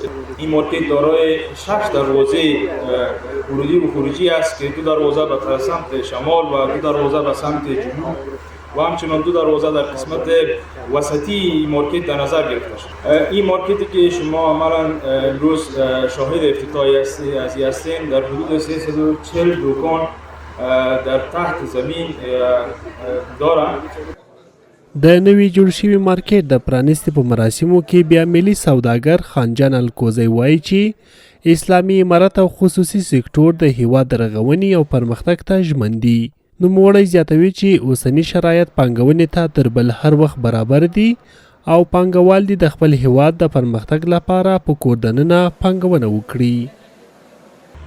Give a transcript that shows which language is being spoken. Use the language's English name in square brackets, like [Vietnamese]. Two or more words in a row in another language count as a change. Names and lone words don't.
[Persian] این مارکت دارای 6 دروازه ورودی و خروجی است که 2 دروازه به سمت شمال و 2 دروازه به سمت جنوب و همچنان 2 دروازه در قسمت وسطی مارکت در نظر گرفته شد. این مارکتی که شما عملا امروز شاهد افتتاحی هستین در حدود 340 دکان در تحت زمین دارند. [Pashto] د نوي جوړ شوي مارکیټ د پرانیستې په مراسمو کې بیا ملي سوداګر خانجان الکوزی وایي چې اسلامي امارت او خصوصي سکتور د هیواد د رغونې او پرمختګ ته ژمن دي. نوموړی زیاتوي چې اوسني شرایط پانګونې ته تر بل هر وخت برابر دي او پانګوال دي د خپل هیواد د پرمختګ لپاره په کور دننه پانګونه وکړي.